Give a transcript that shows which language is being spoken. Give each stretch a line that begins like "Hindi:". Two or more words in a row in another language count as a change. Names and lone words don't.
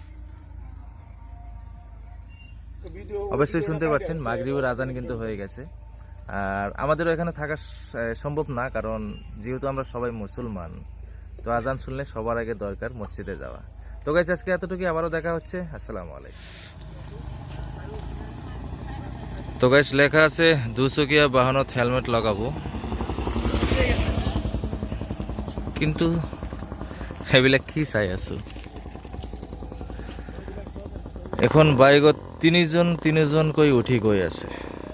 Bangla: অবশ্যই শুনতে পাচ্ছেন মাগরিবের আজান কিন্তু হয়ে গেছে। আর আমাদেরও এখানে থাকা সম্ভব না, কারণ যেহেতু আমরা সবাই মুসলমান, তো আজান শুনলে সবার আগে দরকার মসজিদে যাওয়া। তো গাইস, আজকে এতটুকুই, আবারও দেখা হচ্ছে।
Arabic: السلام عليكم.
Assamese: তো গাইস, লেখা আছে দুচকিয়া বাহনত হেলমেট লাগাবো, কিন্তু এইবিলাক কি চাই আছো। এখন বাইকত তিনিজন কৈ উঠি গৈ আছে।